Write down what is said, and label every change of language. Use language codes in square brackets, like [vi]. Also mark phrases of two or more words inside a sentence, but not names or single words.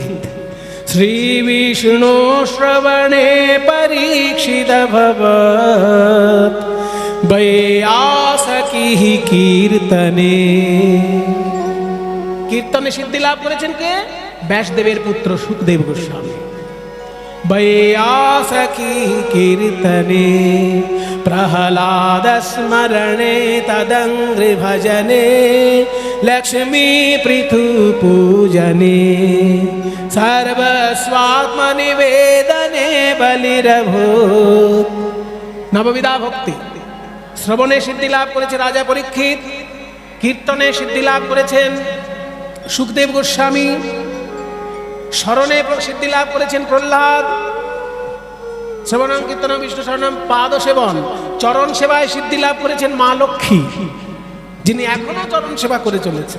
[sa] শ্রী বিষ্ণু শ্রবণে পরীক্ষিত ভবৎ বৈয়াসকি কীর্তনে। [bn] কীর্তনে সিদ্ধি লাভ করেছেন কে? ব্যাসদেবের পুত্র সুখদেব গোস্বামী। [sa] वैयासकी कीर्तने प्रहलाद स्मरणे तदंग्रि भजने लक्ष्मी पृथु पूजने सर्वस्वात्मनिवेदने बलिरभूत। नवविधा भक्ति। [bn] শ্রবণে সিদ্ধি লাভ করেছে রাজা পরীক্ষিত, কীর্তনে সিদ্ধি লাভ করেছেন সুখদেব গোস্বামী, স্মরণে সিদ্ধি লাভ করেছেন প্রহ্লাদ, [sa] শ্রবণম কীর্তনম বিষ্ণু শরণম পাদ সেবন, [bn] চরণ সেবায় সিদ্ধি লাভ করেছেন মা লক্ষ্মী, যিনি এখনো চরণ সেবা করে চলেছেন।